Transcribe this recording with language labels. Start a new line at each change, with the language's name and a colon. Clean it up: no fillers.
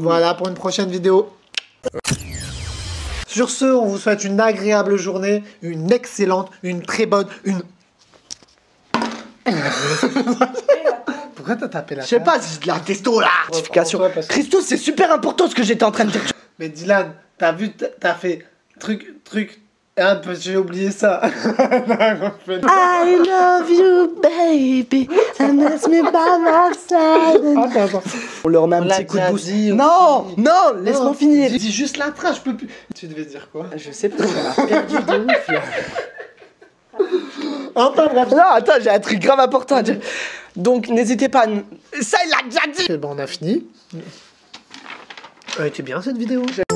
French: Voilà pour une prochaine vidéo. Sur ce, on vous souhaite une agréable journée, une excellente, une très bonne, une... Pourquoi t'as tapé la Je sais pas, c'est de la testo là. Notification. Christos, c'est super important ce que j'étais en train de dire. Mais Dylan, t'as vu, t'as fait truc. Ah, j'ai oublié ça.
English: I love you, baby, and that's me by my side.
French: Attends. On leur met un petit coup de boost. Non, laisse-moi finir. Dis juste la trace, je peux plus. Tu devais dire quoi? Je sais pas, on a perdu de ouf là. Enfin bref. Non, attends, j'ai un truc grave important à dire. Donc, n'hésitez pas. Ça, il l'a déjà dit. Bon, on a fini. Elle était bien cette vidéo.